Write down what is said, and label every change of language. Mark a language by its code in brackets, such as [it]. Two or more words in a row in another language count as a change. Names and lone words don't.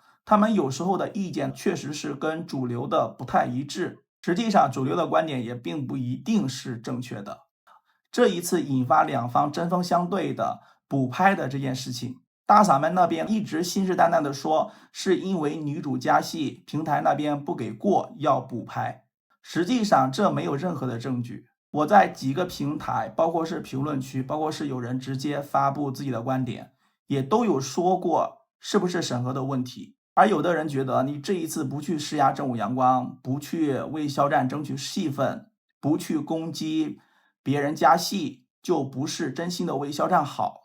[zh] 他們有時候的意見確實是跟主流的不太一致，實際上主流的觀點也並不一定是正確的。這一次引發兩方針鋒相對的補拍的這件事情，大嗓們那邊一直信誓旦旦的說是因為女主加戲，平台那邊不給過要補拍。實際上這沒有任何的證據。我在幾個平台，包括是評論區，包括是有人直接發布自己的觀點，也都有說過是不是審核的問題。而有的人覺得你這一次不去施压正午陽光，不去為肖戰爭取戲份，不去攻擊別人加戲，就不是真心的為肖戰好。